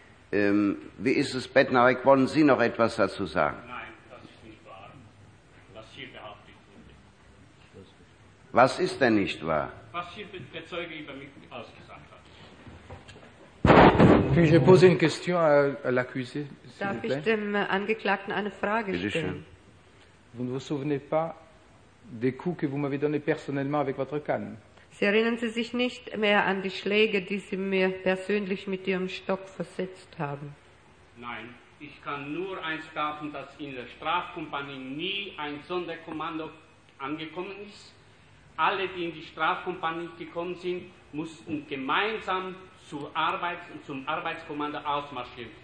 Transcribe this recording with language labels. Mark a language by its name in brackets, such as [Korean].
[German] Wie ist es, Bednarek, wollen Sie noch etwas dazu sagen? Nein, das ist nicht wahr, was hier behauptet wurde. Was ist denn nicht wahr? Was hier der Zeuge über mich ausgesagt hat. [French] Puis-je poser une question à l'accusé, s'il vous plaît? [German] Darf ich dem Angeklagten eine Frage stellen? [French] Vous ne vous souvenez pas des coups que vous m'avez donnés personnellement avec votre canne? [German] Sie erinnern Sie sich nicht mehr an die Schläge, die Sie mir persönlich mit Ihrem Stock versetzt haben? Nein, ich kann nur eins sagen, dass in der Strafkompanie nie ein Sonderkommando angekommen ist. Alle, die in die Strafkompanie gekommen sind, mussten gemeinsam zum Arbeitskommando ausmarschieren.